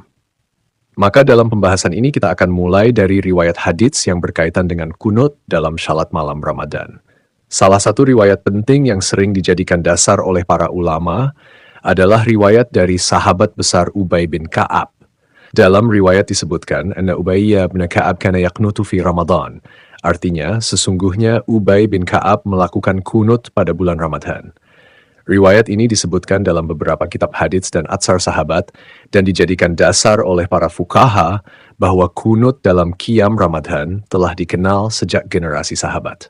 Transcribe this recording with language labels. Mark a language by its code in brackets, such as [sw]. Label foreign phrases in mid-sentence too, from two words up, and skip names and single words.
[id] Maka dalam pembahasan ini kita akan mulai dari riwayat hadits yang berkaitan dengan kunut dalam shalat malam Ramadan. Salah satu riwayat penting yang sering dijadikan dasar oleh para ulama adalah riwayat dari sahabat besar Ubay bin Ka'ab. Dalam riwayat disebutkan, [ar] "أن أبي بن كعب كان يقنت في رمضان." [id] Artinya, sesungguhnya Ubay bin Ka'ab melakukan kunut pada bulan Ramadan. Riwayat ini disebutkan dalam beberapa kitab hadits dan atsar sahabat dan dijadikan dasar oleh para fuqaha bahwa kunut dalam qiyam Ramadan telah dikenal sejak generasi sahabat.